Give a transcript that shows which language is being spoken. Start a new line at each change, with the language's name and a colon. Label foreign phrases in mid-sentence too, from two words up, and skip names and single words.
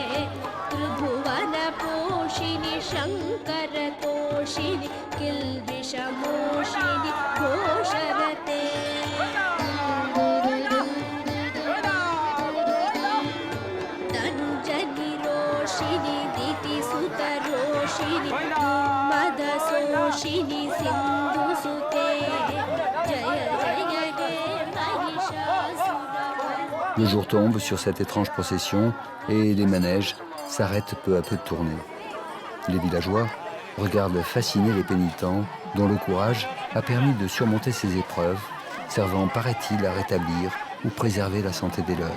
Sanskrit: त्रिभुवनपोषिणि शङ्करतोषिणि किल्बिषमोषिणि घोषरते तनुजनिरोषिणि दितिसुतरोषिणि मदसोषिणि सिन्धुसुते जय जय हे महिषासुरमर्दिनि।
French: Le jour tombe sur cette étrange procession et les manèges s'arrêtent peu à peu de tourner. Les villageois regardent fascinés les pénitents dont le courage a permis de surmonter ces épreuves, servant, paraît-il, à rétablir ou préserver la santé des leurs.